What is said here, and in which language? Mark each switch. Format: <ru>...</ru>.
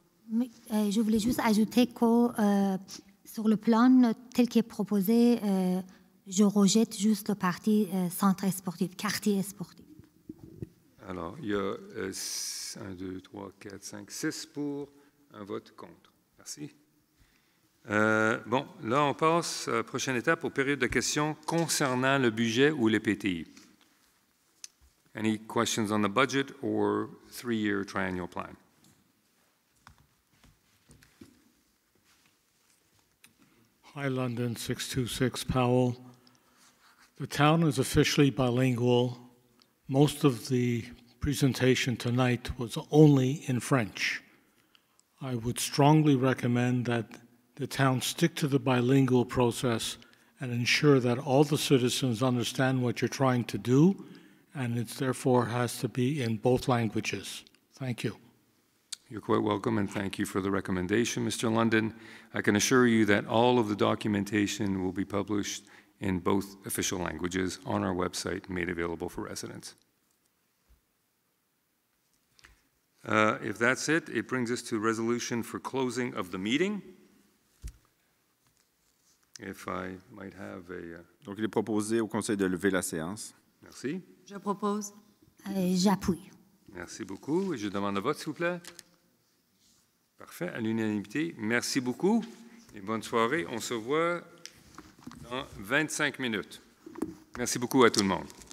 <fr>Oui, je voulais juste ajouter que sur le plan tel qu'il est proposé, je rejette juste le parti centre sportif, quartier sportif. Alors, il y a 1, 2, 3, 4, 5, 6 pour, un vote contre. Merci. Bon, là, on passe à la prochaine étape aux périodes de questions concernant le budget ou les PTI.</fr> <en>Any questions on the budget or 3-year triennial plan? Hi, London, 626 Powell. The town is officially bilingual. Most of the presentation tonight was only in French. I would strongly recommend that the town stick to the bilingual process and ensure that all the citizens understand what you're trying to do, and it therefore has to be in both languages. Thank you. You're quite welcome, and thank you for the recommendation, Mr. London. I can assure you that all of the documentation will be published in both official languages on our website and made available for residents. If that's it, it brings us to resolution for closing of the meeting. If I might have a...</en> <fr>Donc, il est proposé au Conseil de lever la séance. Merci. Je propose. J'appuie. Merci beaucoup. Et je demande le vote, s'il vous plaît. Parfait, à l'unanimité. Merci beaucoup et bonne soirée. On se voit dans 25 minutes. Merci beaucoup à tout le monde.</fr>